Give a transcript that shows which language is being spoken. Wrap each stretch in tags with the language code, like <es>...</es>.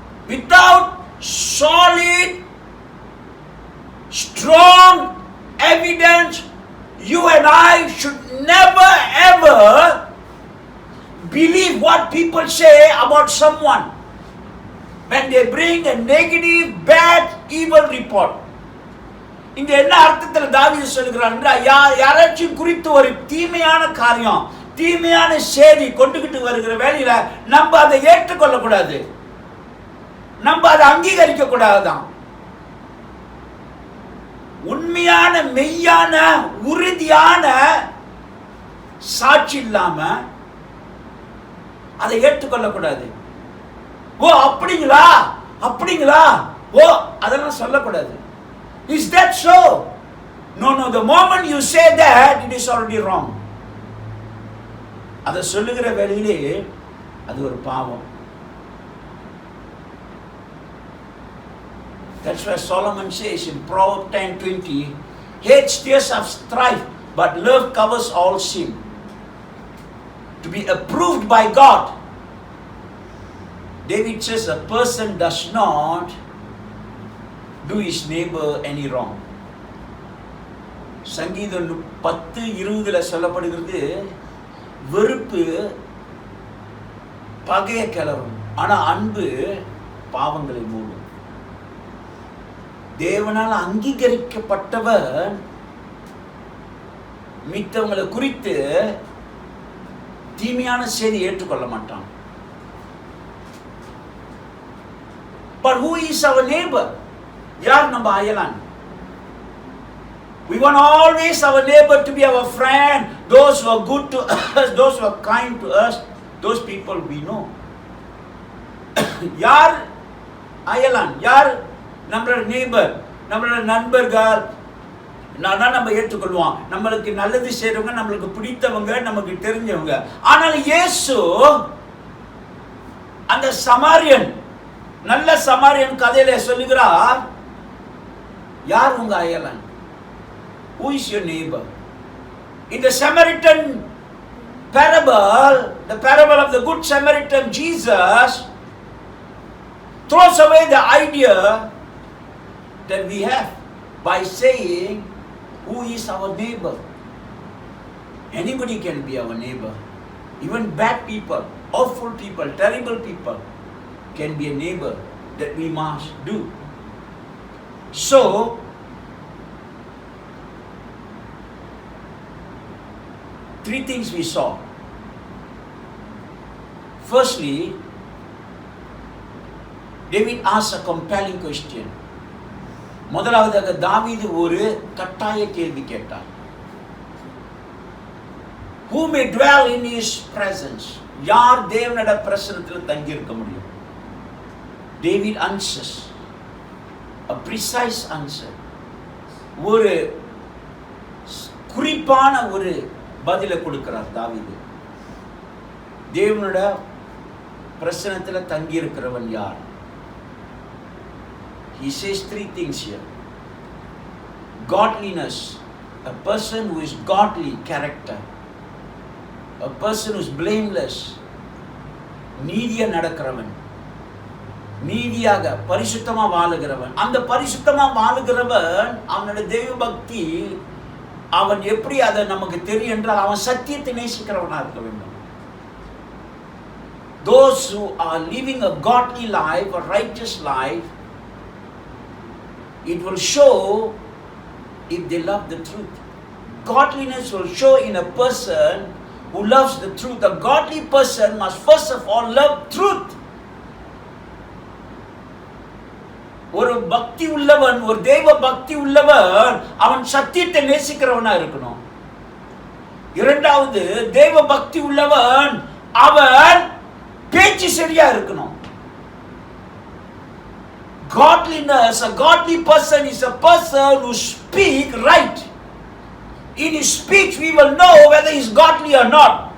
<en>Without solid, strong evidence, you and I should never ever believe what people say about someone when they bring a negative, bad, evil report.</en> <ta>இங்க என்ன அர்த்தத்தில் தாவீது சொல்கிறார் என்றால், யாராச்சும் குறித்து ஒரு தீமையான காரியம், தீமையான செய்தி கொண்டுகிட்டு வருகிற வேளையில நம்ம அதை ஏற்றுக்கொள்ளக்கூடாது, நம்ம அதை அங்கீகரிக்க கூடாதுதான். உண்மையான, மெய்யான, உறுதியான சாட்சி இல்லாம அதை ஏற்றுக்கொள்ளக்கூடாது. ஓ அப்படிங்களா, ஓ அதெல்லாம் சொல்லக்கூடாது.</ta> <en>Is that so? No, the moment you say that, it is already wrong.</en> <ta>அதை சொல்லுகிற வேளையிலே அது ஒரு பாவம்.</ta> <en>That's why Solomon says in Proverbs 10:20, hate stirs up strife, but love covers all sin. To be approved by God, David says a person does not do his neighbor any wrong.</en> <ta>சங்கீதம் 10:20 சொல்லப்படுகிறது, வெறுப்பு பகையை கிளறும், ஆனா அன்பு பாவங்களை மூடும். தேவனால் அங்கீகரிக்கப்பட்டவர் மித்தவங்களை குறித்து தீமையான செய்தி ஏற்றுக்கொள்ள மாட்டான்.</ta> <en>But who is our neighbor?</en> <ta>யார் நம்ம அயலான்?</ta> <en>We want always our neighbor to be our friend, those who are good to us, those who are kind to us, those people we know.</en> <ta>யார் அயலான்? யார் நம்மளோட neighbor? நம்மளோட நண்பர்கள் நம்ம ஏற்றுக்கொள்வோம். நம்மளுக்கு நல்லது செய்றவங்க, நம்மளுக்கு பிடித்தவங்க, நமக்கு தெரிஞ்சவங்க. ஆனால் இயேசு அந்த சமாரியன், நல்ல சமாரியன் கதையில சொல்லுகிறார், யார் உங்க அயலான்?</ta> <en>Who is your neighbor? In the Samaritan parable, the parable of the Good Samaritan, Jesus throws away the idea that we have by saying, who is our neighbor? Anybody can be our neighbor. Even bad people, awful people, terrible people. can be a neighbor that we must do. So, three things we saw. Firstly, David asked a compelling question.</en> <ta>முதலாவதாக தாவீது ஒரு கட்டாய கேள்வி கேட்டார்.</ta> <en>Who may dwell in his presence?</en> <ta>யார் தேவனுடைய பிரசன்னத்தில் தங்கி இருக்க முடியும்?</ta> <en>David answers a precise answer.</en> <ta>ஒரு குறிப்பான ஒரு பதிலை கொடுக்கிறார் தாவீது. தேவனுடைய பிரசன்னத்தில் தங்கி இருக்கிறவன் யார்?</ta> <en>He says three things here. Godliness, a person who is godly character, a person who is blameless,</en> <ta>நீதியா நடக்கிறவன், நீதியாக பரிசுத்தமா வாழுகிறவன். அந்த பரிசுத்தமா வாழுகிறவன் அவனுடைய தெய்வ பக்தி அவன் எப்படி அதை நமக்கு தெரியும் என்றால் அவன் சத்தியத்தை நேசிக்கிறவனா இருக்க வேண்டும்.</ta> <en>Those who are living a godly life, a righteous life, it will show if they love the truth. Godliness will show in a person who loves the truth. A godly person must first of all love truth.</en> <ta>ஒரு பக்தி உள்ளவன், ஒரு தெய்வ பக்தி உள்ளவன் அவன் சத்தியத்தை நேசிக்கிறவனா இருக்கணும். இரண்டாவது, தெய்வ பக்தி உள்ளவன் அவன் பேச்சு சரியா இருக்கணும்.</ta> <en>Godliness, a godly person is a person who speak right. In his speech we will know whether he is godly or not.</en>